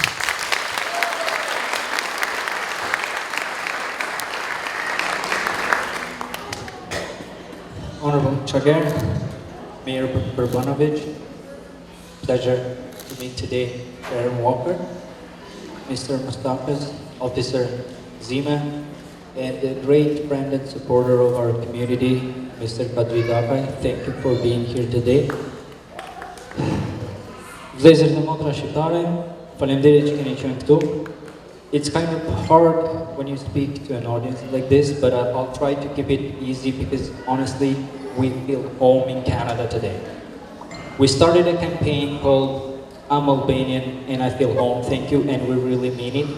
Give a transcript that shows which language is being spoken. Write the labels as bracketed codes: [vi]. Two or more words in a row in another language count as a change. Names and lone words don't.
[en] Honorable Chair, Mayor Burbanovic, pleasure to meet today Aaron Walker, Mr. Mustafas, Officer Zima, and a great friend and supporter of our community, Mr. Kadri Dakai. Thank you for being here today. [sq] Vlezërit e motra shqiptare, faleminderit që keni qenë këtu. [en] It's kind of hard when you speak to an audience like this, but I'll try to keep it easy because honestly, we feel home in Canada today. We started a campaign called I'm Albanian and I feel home, thank you, and we really mean it.